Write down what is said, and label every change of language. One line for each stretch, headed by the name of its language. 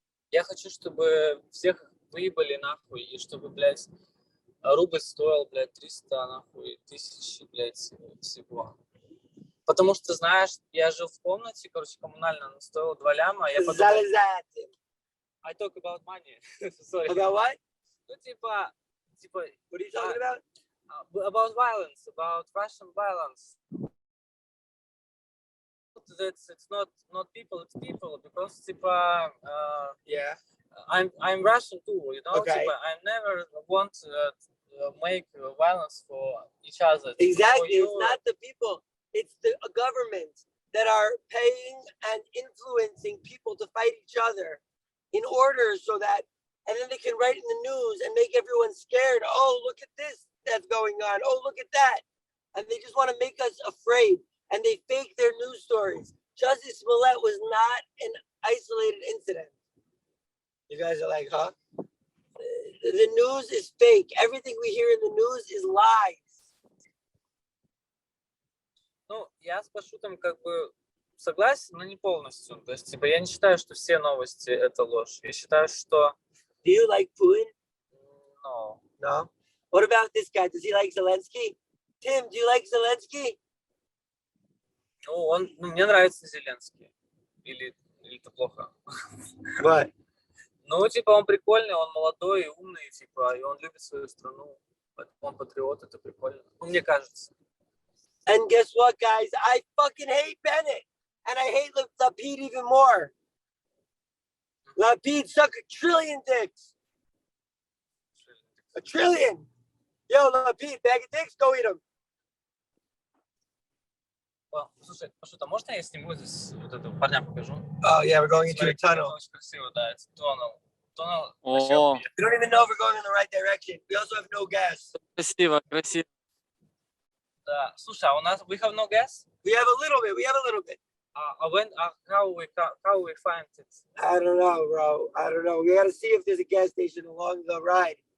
Russian: Я хочу, чтобы всех выебали нахуй, и чтобы, блядь, рубль стоил, блядь, 300, нахуй, тысяч, блядь, всего. Потому что, знаешь, я жил в комнате, короче, коммунально, она стоила 2 ляма, я подумал...
English: I talk about money. Sorry. About what?
Russian: Ну, типа...
English: What are you talking about? About violence, about Russian violence. It's not people, it's people, because, типа... Yeah. I'm Russian too, you know? Okay. Типа, I never want to make violence for each other. Exactly. It's not the people. It's the government that are paying and influencing people to fight each other in order so that, and then they can write in the news and make everyone scared. Oh, look at this that's going on. Oh, look at that. And they just want to make us afraid. And they fake their news stories. Chassidus Smollett was not an isolated incident. You guys are like, huh? The news is fake. Everything we hear in the news is lies.
Russian: Ну, я с Пашутом как бы согласен, но не полностью. То есть, типа, я не считаю, что все новости — это ложь. Я считаю, что...
English: Do you like Putin? No. No. What about this guy? Does he like Zelensky? Tim, do you like Zelensky?
Russian: Ну, мне нравится Зеленский. Или это плохо?
English: What?
Russian: Ну, типа, он прикольный, он молодой и умный, типа, и он любит свою страну. Он патриот, это прикольно. Ну, мне кажется.
English: And guess what, guys? I fucking hate Bennett. And I hate Lapid even more. Lapid suck a trillion dicks. A trillion. Yo, Lapid, bag of dicks, go eat them.
Russian: Слушай, Пашут, а можно я сниму здесь вот этого парня покажу?
English: Oh, yeah, we're going into a tunnel.
Russian: Очень красиво, да, это тоннел. О,
English: We don't even know if we're going in the right direction. We also have no gas.
Russian: красиво. Да. Слушай, а у нас
English: we have no gas? We have a little bit. How we find it? I don't know, bro. I don't know. We got to see if there's a gas station along the ride.